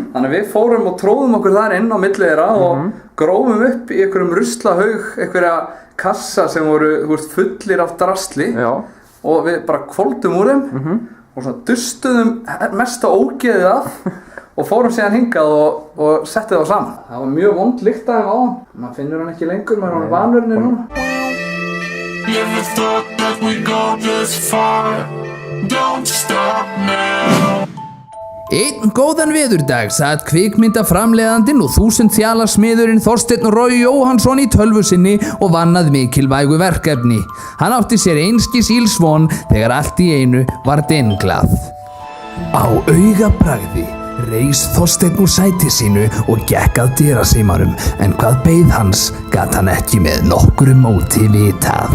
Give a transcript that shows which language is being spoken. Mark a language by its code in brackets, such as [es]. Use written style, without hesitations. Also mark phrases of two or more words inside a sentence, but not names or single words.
[is] Þannig að við fórum og tróðum okkur þar inn á milli þeirra og grófum upp í einhverjum ruslahaug, einhverja kassa sem voru fullir af drasli. Já. Og við bara hvolfdum úr þeim og svona dustuðum mesta ógeðið af og fórum síðan hingað og settum það saman. Það var mjög vond lykt af þeim áðan. Maður finnur hann ekki lengur, maður er hann vanurinn núna. [en] Never thought that we'd go this far. Don't stop now. [is] Einn góðan veðurdag satt kvikmyndaframleiðandinn og 1000 þjala smiðurinn Þorsteinn Roy Jóhannsson í tölvu sinni og vann að mikilvægu verkefni. Hann átti sér einskis ilsvon þegar allt í einu var dinglað. Á augabragði reis Þorsteinn úr sæti sínu og gekk að dyrasímanum, en hvað beið hans gat hann ekki með nokkru móti vitað.